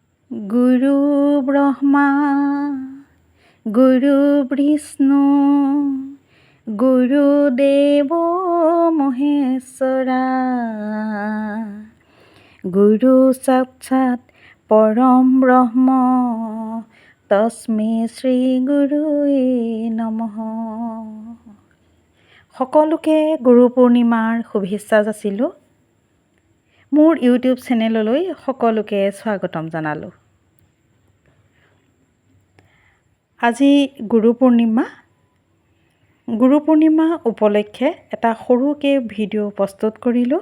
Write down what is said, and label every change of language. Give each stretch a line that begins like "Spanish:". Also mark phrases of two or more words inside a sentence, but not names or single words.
Sanskrit: गुरु ब्रह्मा गुरु विष्णु गुरुदेव महेश्वरा गुरु साक्षात परम ब्रह्म तस्मै श्री गुरुवे नमः।
Assamese: সকলোকে গুৰু পূৰ্ণিমাৰ শুভেচ্ছা যাচিলোঁ। মোৰ ইউটিউব চেনেললৈ সকলোকে স্বাগতম জনালোঁ। আজি গুৰু পূৰ্ণিমা উপলক্ষে এটা সৰুকৈ ভিডিঅ' প্ৰস্তুত কৰিলোঁ।